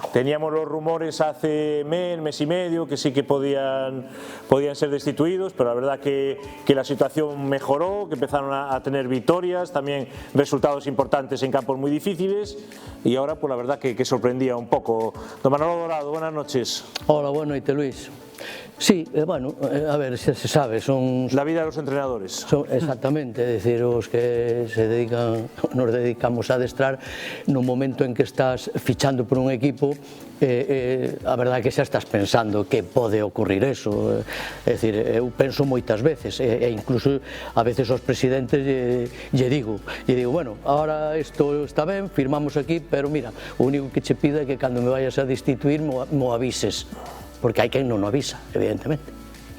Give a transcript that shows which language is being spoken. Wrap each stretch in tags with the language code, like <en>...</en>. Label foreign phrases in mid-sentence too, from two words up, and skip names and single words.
<es>Teníamos los rumores hace mes y medio que sí que podían ser destituidos, pero la verdad que la situación mejoró, que empezaron a tener victorias, también resultados importantes en campos muy difíciles, y ahora pues la verdad que sorprendía un poco. Don Manolo Dorado, buenas noches. Hola, buenas noches, Luis. Sí, bueno, a ver, se sabe, son... La vida de los entrenadores.</es> <gl>Exactamente, é dicir, os que nos dedicamos a adestrar no momento en que estás fichando por un equipo, a verdade é que xa estás pensando que pode ocurrir eso. É dicir, eu penso moitas veces, e incluso a veces aos presidentes lle digo, bueno, ahora isto está ben, firmamos aquí, pero mira, o único que che pido é que cando me vayas a destituir mo avises, porque hai quen non o avisa, evidentemente.</gl>